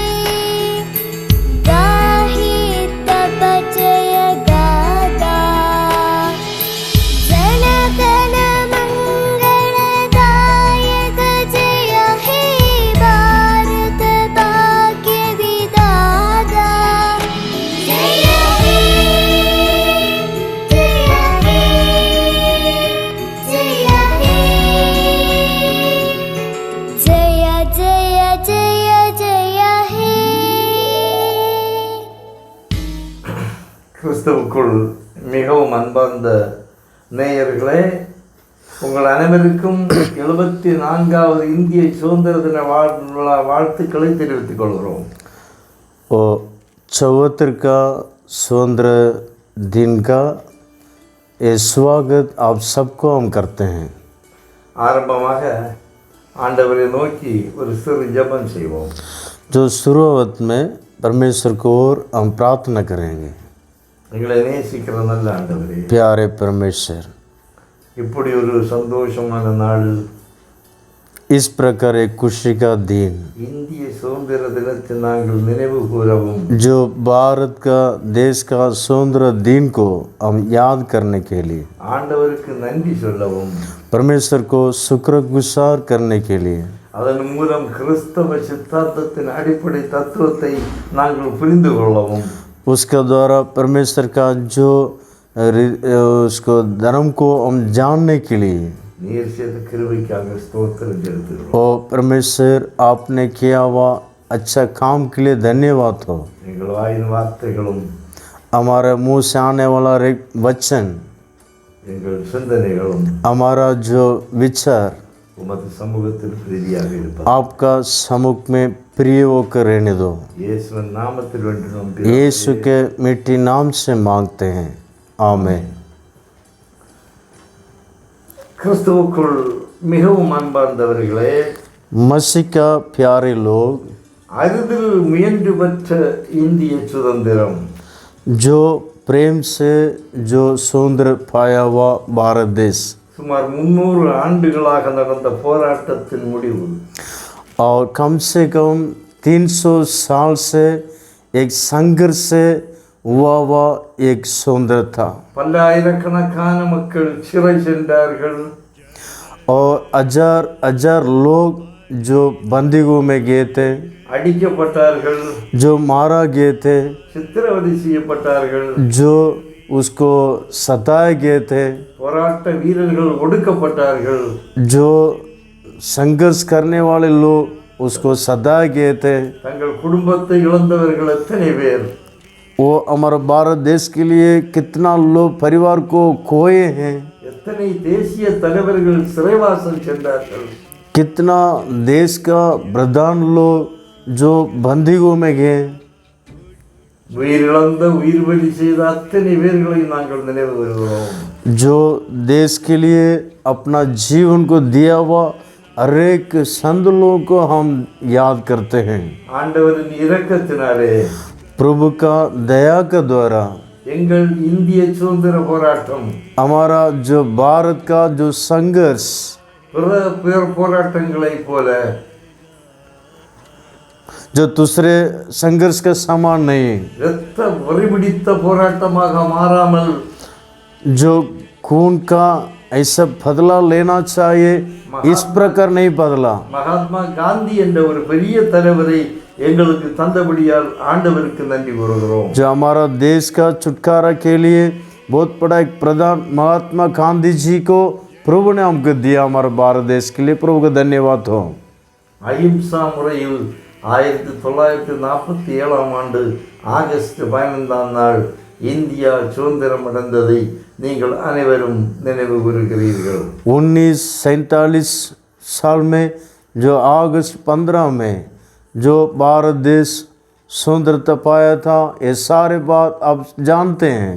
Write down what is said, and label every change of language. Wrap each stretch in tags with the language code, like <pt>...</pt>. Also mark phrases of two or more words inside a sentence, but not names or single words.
<hi>गाहे तव जय गाथा जनगण मंगलदायक जय हे भारत भाग्य विधाता जय हे जय हे जय हे जय जय जय जय हे</hi> <ta>கிறிஸ்துவுக்குள் மிகவும் அன்பார்ந்த நேயர்களே, உங்கள் அனைவருக்கும் 74வது இந்திய சுதந்திர தின வாழ்த்துக்களை தெரிவித்துக் கொள்கிறோம்.</ta> <hi>और 74 का स्वतंत्र दिन का ये स्वागत आप सबको हम करते हैं.</hi> <ta>ஆரம்பமாக ஆண்டவரை நோக்கி ஒரு சிறு ஜெபம் செய்வோம்.</ta> <hi>जो शुरुआत में परमेश्वर को और हम प्रार्थना करेंगे.</hi> <ta>எங்களை நேசிக்கிற நல்ல ஆண்டவரே,</ta> <hi>प्यारे परमेश्वर,</hi> <ta>இப்படி ஒரு சந்தோஷமான நாள்,</ta> <hi>इस प्रकार एक खुशी का दिन</hi> <ta>இந்திய சுதந்திர தினத்தை நாங்கள் நினைவு கூறவும்,</ta> <hi>जो भारत का देश का स्वतंत्र दिन को हम याद करने के लिए,</hi> <ta>ஆண்டவருக்கு நன்றி சொல்லவும்,</ta> <hi>परमेश्वर को शुक्रगुजार करने के लिए,</hi> <ta>அதன் மூலம் கிறிஸ்தவ சித்தாந்தத்தின் அடிப்படை தத்துவத்தை நாங்கள் புரிந்து கொள்ளவும்,</ta> <hi>उसका द्वारा परमेश्वर का जो उसको धर्म को हम जानने के लिए,</hi> <ta>நீர் செய்த கிருபைக்காக ஸ்தோத்திரம் செலுத்துகிறோம்.</ta> <hi>और परमेश्वर आपने किया हुआ अच्छा काम के लिए धन्यवाद हो.</hi> <ta>எங்கள் வாயின் வார்த்தைகளும்</ta> <hi>हमारे मुंह से आने वाला एक वचन,</hi> <ta>எங்கள் சிந்தனைகளும்</ta> <hi>हमारा जो विचार</hi> <ta>உமது சமூகத்தில் பிரீதியாக இருப்பது</ta> <hi>आपका सम्मुख में प्रिय होकर रहने दो.</hi> <ta>இயேசுவின் நாமத்தில் வேண்டினோம்.</ta> <hi>यीशु के मिट्टी नाम से मांगते हैं, आमीन.</hi> <ta>கிறிஸ்துவுக்குள் மிகவும் அன்பார்ந்தவர்களே,</ta> <hi>मसीह का प्यारे लोग,</hi> <ta>அரிதில் முயன்று பெற்ற இந்திய சுதந்திரம்</ta> <hi>जो प्रेम से जो सुंदर पाया हुआ भारत देश</hi> <ta>சுமார் 300 ஆண்டுகளாக நடந்த போராட்டத்தின் முடிவு,</ta> <hi>और कम से कम 300 साल से एक संघर्ष से हुआ एक सुंदर था.</hi> <ta>பல்லாயிரக்கணக்கான மக்கள் சிறை சென்றார்கள்,</ta> <hi>और हजार लोग जो बंदीगृह में गए थे,</hi> <ta>அடிக்கப்பட்டார்கள்,</ta> <hi>जो मारा गए थे,</hi> <ta>சித்திரவதை செய்யப்பட்டார்கள்,</ta> <hi>जो उसको सताए गए थे,</hi> <ta>போராட்ட வீரர்கள் ஒடுக்கப்பட்டார்கள்,</ta> <hi>जो संघर्ष करने वाले लोग उसको सताए गए थे.</hi> <ta>தங்கள் குடும்பத்தை இழந்தவர்கள் எத்தனை பேர்,</ta> <hi>वो हमारे भारत देश के लिए कितना लोग परिवार को खोए हैं,</hi> <ta>எத்தனை தேசிய தலைவர்கள் சிறைவாசம் சென்றார்கள்,</ta> <hi>कितना देश का प्रधान लोग जो बंदीगृह में गए.</hi> <ta>உயிரிழந்த உயிர் பலி செய்த அத்தனை பேர்களை நாங்கள் நினைவு கூறுகிறோம்.</ta> <hi>जो देश के लिए अपना जीवन को दिया हुआ हर एक संत लोगों को हम याद करते हैं.</hi> <ta>ஆண்டவரின் இரக்கத்தினாலே</ta> <hi>प्रभु का दया के द्वारा</hi> <ta>எங்கள் இந்திய சுதந்திர போராட்டம்</ta> <hi>हमारा जो भारत का जो संघर्ष</hi> <ta>பிற போராட்டங்களைப் போல</ta> <hi>जो दूसरे संघर्ष का समान नहीं,</hi> <ta>இரத்த வரிபிடித்த போராட்டமாக மாறாமல்</ta> <hi>जो खून का ऐसा बदला लेना चाहिए इस प्रकार नहीं बदला.</hi> <ta>மகாத்மா காந்தி என்ற ஒரு பெரிய தலைவரை எங்களுக்கு தந்தபடியால் ஆண்டவருக்கு நன்றி கூறுகிறோம்.</ta> <hi>जो हमारा देश का छुटकारा के लिए बहुत बड़ा एक प्रधान महात्मा गांधी जी को प्रभु ने हमको दिया, हमारे भारत देश के लिए प्रभु का धन्यवाद हो.</hi> <ta>அஹிம்சா முறையில் 1947 ஆண்டு ஆகஸ்ட் 15ஆம் நாள் இந்தியா சுதந்திரம் அடைந்ததை நீங்கள் அனைவரும் நினைவு கூறுகிறீர்கள்.</ta> <hi>1947 साल में जो अगस्त 15 में जो भारत देश स्वतंत्रता पाया था, ये सारे बात आप जानते हैं.</hi>